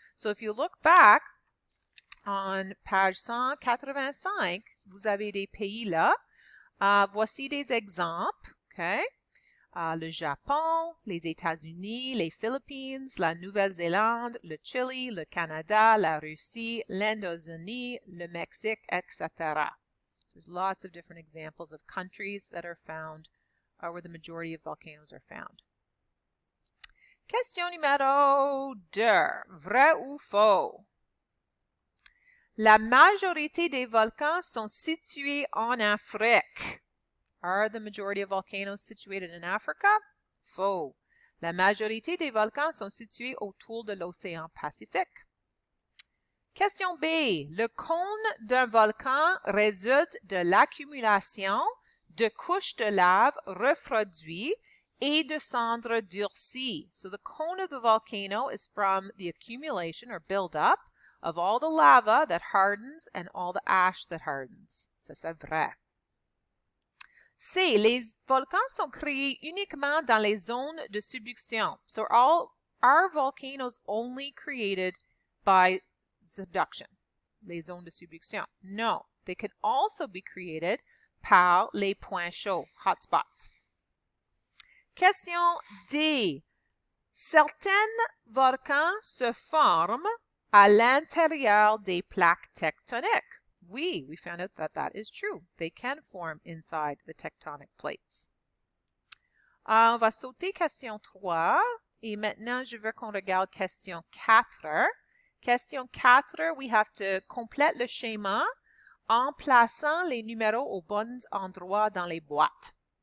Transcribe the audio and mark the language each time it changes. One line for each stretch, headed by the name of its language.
English: So if you look back on page 185,
French: vous avez des pays là. Voici des exemples. Okay? Le Japon, les États-Unis, les Philippines, la Nouvelle-Zélande, le Chili, le Canada, la Russie, l'Indonésie, le Mexique, etc.
English: There's lots of different examples of countries that are found where the majority of volcanoes are found.
French: Question numéro 2. Vrai ou faux? La majorité des volcans sont situés en Afrique.
English: Are the majority of volcanoes situated in Africa?
French: Faux. La majorité des volcans sont situés autour de l'océan Pacifique. Question B. Le cône d'un volcan résulte de l'accumulation de couches de lave refroidies et de cendres durcies.
English: So the cone of the volcano is from the accumulation or buildup of all the lava that hardens and all the ash that hardens.
French: Ça, c'est vrai. C. Les volcans sont créés uniquement dans les zones de subduction.
English: So are volcanoes only created by subduction?
French: Les zones de subduction.
English: No. They can also be created
French: par les points chauds, hotspots. Question D. Certains volcans se forment à l'intérieur des plaques tectoniques. Oui,
English: we found out that that is true. They can form inside the tectonic plates.
French: On va sauter question 3 et maintenant je veux qu'on regarde question 4. Question 4,
English: we have to complete
French: le schéma en plaçant les numéros aux bons endroits dans les boîtes.